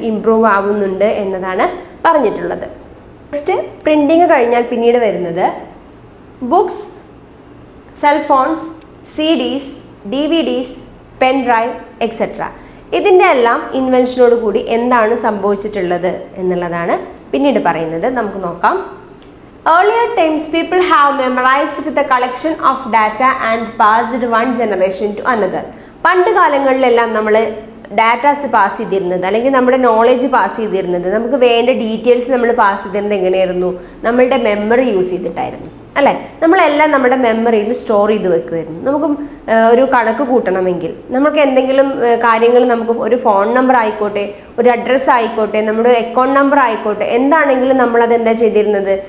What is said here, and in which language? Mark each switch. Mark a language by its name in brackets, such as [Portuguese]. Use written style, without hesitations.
[Malayalam] Improve ആവുന്നുണ്ട് എന്നതാണ് പറഞ്ഞിട്ടുള്ളത്. നെക്സ്റ്റ് പ്രിന്റിങ് കഴിഞ്ഞാൽ പിന്നീട് വരുന്നത് books, cell phones, CDs, DVDs, pen drive etcetera. ഇതിൻ്റെ എല്ലാം ഇൻവെൻഷനോട് കൂടി എന്താണ് സംഭവിച്ചിട്ടുള്ളത് എന്നുള്ളതാണ് പിന്നീട് പറയുന്നത്. നമുക്ക് നോക്കാം. [English] Earlier times, people have memorized the collection of data and passed one generation to another. [Malayalam] പണ്ട് കാലങ്ങളിലെല്ലാം നമ്മൾ ഡാറ്റാസ് പാസ് ചെയ്തിരുന്നത് അല്ലെങ്കിൽ നമ്മുടെ നോളജ് പാസ് ചെയ്തിരുന്നത്, നമുക്ക് വേണ്ട ഡീറ്റെയിൽസ് നമ്മൾ പാസ് ചെയ്തിരുന്നത് എങ്ങനെയായിരുന്നു? നമ്മളുടെ മെമ്മറി യൂസ് ചെയ്തിട്ടായിരുന്നു, അല്ലേ? നമ്മളെല്ലാം നമ്മുടെ മെമ്മറിയിൽ സ്റ്റോർ ചെയ്ത് വെക്കുമായിരുന്നു. നമുക്ക് ഒരു കണക്ക് കൂട്ടണമെങ്കിൽ, നമുക്ക് എന്തെങ്കിലും കാര്യങ്ങൾ, നമുക്ക് ഒരു ഫോൺ നമ്പർ ആയിക്കോട്ടെ, ഒരു അഡ്രസ്സ് ആയിക്കോട്ടെ, നമ്മുടെ അക്കൗണ്ട് നമ്പർ ആയിക്കോട്ടെ, എന്താണെങ്കിലും നമ്മളത് എന്താ ചെയ്തിരുന്നത്?